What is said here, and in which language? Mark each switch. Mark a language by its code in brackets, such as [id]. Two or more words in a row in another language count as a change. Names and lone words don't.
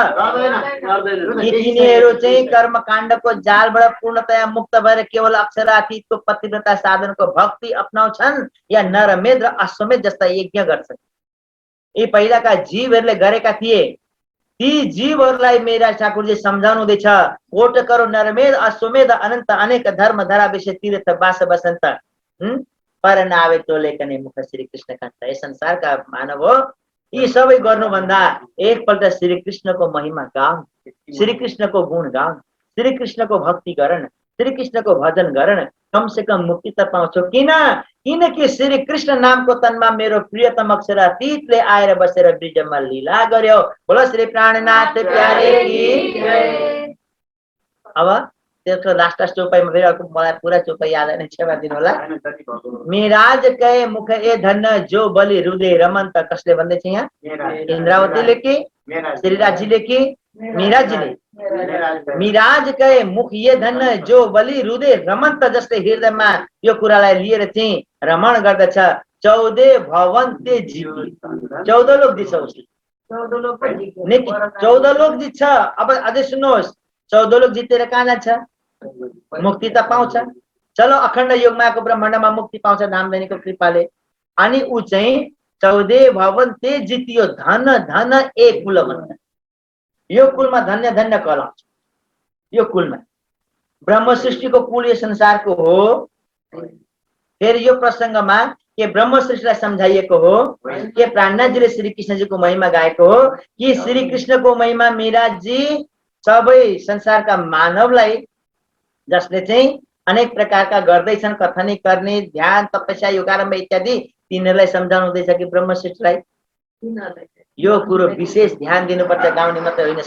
[ne] तिनीहरू चाहिँ कर्मकाण्डको जालबाट पूर्णतया मुक्त भएर केवल अक्षरातीतको पतिव्रता साधनको भक्ति अपनाउँछन् या नरमेध र अश्वमेध जस्ता यज्ञ गर्छन्? यी पहिलाका जीवहरूले गरेका थिए। ती जीवहरूलाई मेरा ठाकुरजी सम्झाउनु हुँदैछ। [hi] कोट करो नरमेध अश्वमेध अनन्त, अनेक धर्म धरा विषय तीर्थ वास वसन्त। परनावे तोलेकने मुख श्री कृष्ण कहन्त। [ne] यस संसारका मानव हो, यी सबै गर्नुभन्दा एकपल्ट श्री कृष्णको महिमा गाउन्, श्री कृष्णको गुण गाउन्, श्री कृष्णको भक्ति गरन्, श्री कृष्णको भजन गरन्, [hi] कम से कम [ne] मुक्ति त पाउँछौ। किनकि श्री कृष्ण नामको तनमा मेरो प्रियतम अक्षरातीतले आएर बसेर ब्रिजमा लीला गर्यो। [hi] बोलो श्री प्राणनाथ प्यारे की। [ne] अब त्यसको लास्ट चौपाईमा फेरि अर्को मलाई पुरा चौपाई याद होइन, क्षमा दिनु होला। [hi] मिराज कहे मुख ए धन्य जो बलि हृदय रमन्त, [ne] कसले भन्दैछ यहाँ? इन्द्रावतीले कि श्रीराजीले कि मीराजीले? [hi] मिराज कहे मुख ये धन्य जो बलि हृदय रमन्त, [ne] जसले हृदयमा यो कुरालाई लिएर चाहिँ रमण गर्दछ। 14 [hi] भवन ते जीती, [ne] 14 लोक जित्छ उसले, 14 लोक जित्छ। अब अझै सुन्नुहोस्, 14 लोक जितेर कहाँ जान्छ? मुक्ति त पाउँछ। चलो अखण्ड योगमायाको ब्रह्माण्डमा मुक्ति पाउँछ धामधनीको कृपाले। अनि ऊ चाहिँ 14 भवन ते जितियो, धन धन एक कुल भन्छ। यो कुलमा धन्य धन्य कहलाउँछ। यो कुलमा ब्रह्म सृष्टिको कुल यो संसारको हो। फेरि यो प्रसङ्गमा के ब्रह्म सृष्टिलाई सम्झाइएको हो, के प्राणनाथजीले श्री कृष्णजीको महिमा गाएको हो, कि श्री कृष्णको महिमा मीराजी सबै संसारका मानवलाई जसले चाहिँ अनेक प्रकारका गर्दैछन्, कथनी गर्ने, ध्यान, तपस्या, योगारम्भ इत्यादि, तिनीहरूलाई सम्झाउनु हुँदैछ कि ब्रह्म सृष्टिलाई यो कुरो विशेष ध्यान दिनुपर्छ, गाउने मात्रै होइन।